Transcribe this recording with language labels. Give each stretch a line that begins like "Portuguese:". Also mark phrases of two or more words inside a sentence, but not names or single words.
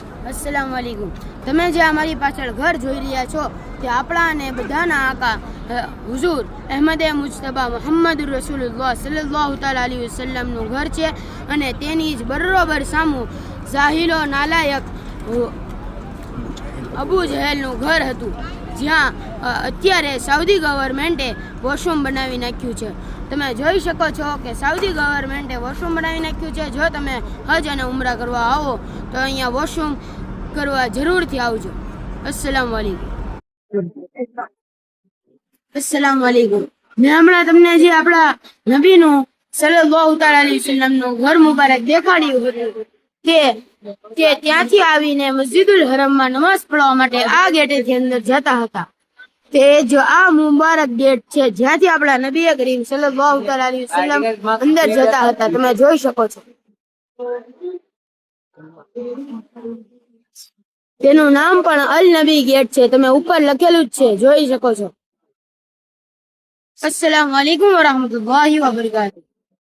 Arabic: السلام عليكم.
Gujarati: તમે જે અમારી પાછળ ઘર જોઈ રહ્યા છો તે આપણા અને બધાના આકા હુઝુર અહેમદે મુજતબા
Arabic: محمد رسول الله صلى الله تعالى عليه وسلم
Gujarati: ઘર છે અને તેની જ બરોબર સામું જાહિલો નાલાયક અબુ જહેલનું ઘર હતું, જ્યાં અત્યારે સાઉદી ગવર્મેન્ટે વોશરૂમ બનાવી નાખ્યું છે। તમે જોઈ શકો છો કે સાઉદી ગવર્મેન્ટે વોશરૂમ બનાવી નાખ્યું છે। જો તમે હજ અને ઉમરા કરવા આવો તો અહીંયા વોશરૂમ કરવા જરૂરથી આવજો।
Arabic: السلام عليكم السلام عليكم.
Gujarati: મેં હમણાં તમને જે આપણા નબીનું
Arabic: صلى الله تعالى عليه وسلم
Gujarati: ઘર મુબારક દેખાડ્યું હતું તે ત્યાંથી આવીને મસ્જિદુલ હરમમાં નમાઝ પઢવા માટે આ ગેટેથી અંદર જતા હતા। તે જો આ મુબારક ગેટ છે જ્યાંથી આપણા નબી કરીમ
Arabic: صلى الله تعالى عليه وسلم
Gujarati: અંદર જતા હતા। તમે જોઈ શકો છો તેનું નામ પણ અલ નબી ગેટ છે। તમે ઉપર લખેલું જ છે, જોઈ શકો છો।
Arabic: السلام عليكم ورحمة الله وبركاته.